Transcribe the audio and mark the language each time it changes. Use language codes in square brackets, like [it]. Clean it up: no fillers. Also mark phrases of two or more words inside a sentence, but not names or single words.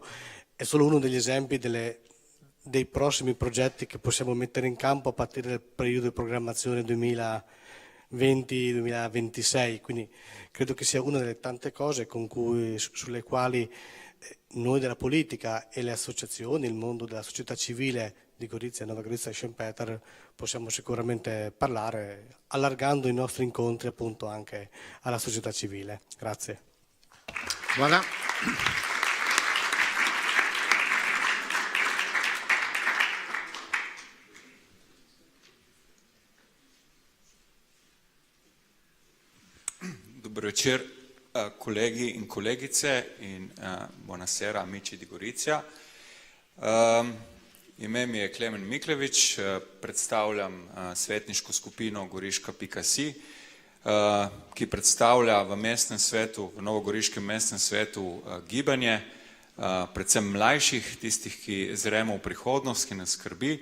[it] È solo uno degli esempi dei prossimi progetti che possiamo mettere in campo a partire dal periodo di programmazione 2020-2026, quindi credo che sia una delle tante cose sulle quali noi della politica e le associazioni, il mondo della società civile di Gorizia, Nova Gorizia e Schempeter possiamo sicuramente parlare, allargando i nostri incontri appunto anche alla società civile. Grazie. Voilà. [sl] Dober večer, kolegi in kolegice in [it] buonasera amici di Gorizia. [sl] Ime mi je Klemen Miklevič, predstavljam svetniško skupino Goriška.si, ki predstavlja v mestnem svetu, v novogoriškem mestnem svetu gibanje, predvsem mlajših, tistih, ki zremo v prihodnost, ki nas skrbi.